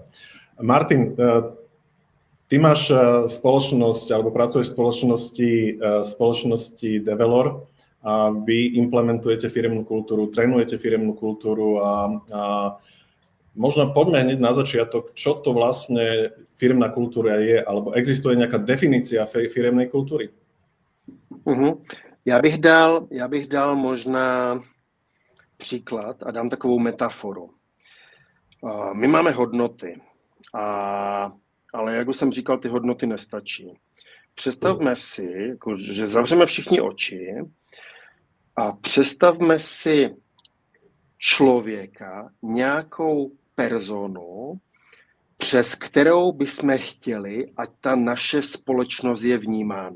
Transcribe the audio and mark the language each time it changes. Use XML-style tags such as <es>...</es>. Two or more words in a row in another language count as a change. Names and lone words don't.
<sk>Martin, ty máš spoločnosť, alebo pracuješ v spoločnosti Develor a vy implementujete firemnú kultúru, trénujete firemnú kultúru a možno poďme hneď na začiatok, čo to vlastne firemná kultúra je, alebo existuje nejaká definícia firemnej kultúry?</sk> <cs>Já bych dal možná příklad a dám takovou metaforu. My máme hodnoty, ale jak už jsem říkal, ty hodnoty nestačí. Představme si, že zavřeme všichni oči a představme si člověka, nějakou personu, přes kterou bychom chtěli, ať ta naše společnost je vnímána.</cs>